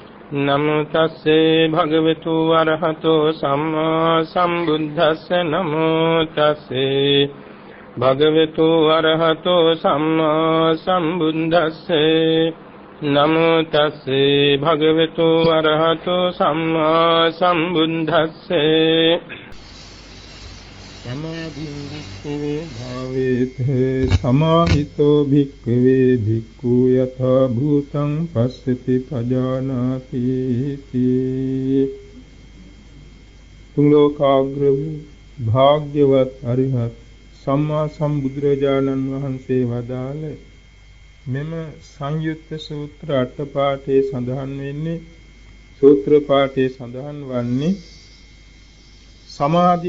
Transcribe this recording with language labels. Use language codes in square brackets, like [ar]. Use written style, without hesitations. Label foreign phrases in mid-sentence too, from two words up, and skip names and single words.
[pi] නමෝ තස්සේ භගවතු වරහතෝ සම්මා සම්බුද්දස්ස නමෝ තස්සේ භගවතු වරහතෝ සම්මා සම්බුද්දස්සේ නමෝ තස්සේ භගවතු වරහතෝ සම්මා සම්බුද්දස්සේ සමාධින් වික්ඛවේ භාවේත සමාහිතෝ භික්ඛවේ භික්ඛු යථා භූතං පස්සති පජානාති තී [si] තුන් ලෝකාග්‍ර වූ භාග්‍යවත් අරිහත් සම්මා සම්බුදුරජාණන් වහන්සේ වදාළ මෙම සංයුත්ත සූත්‍ර අට පාඨයේ සඳහන් වෙන්නේ සූත්‍ර පාඨයේ සඳහන් වන්නේ සමාධින්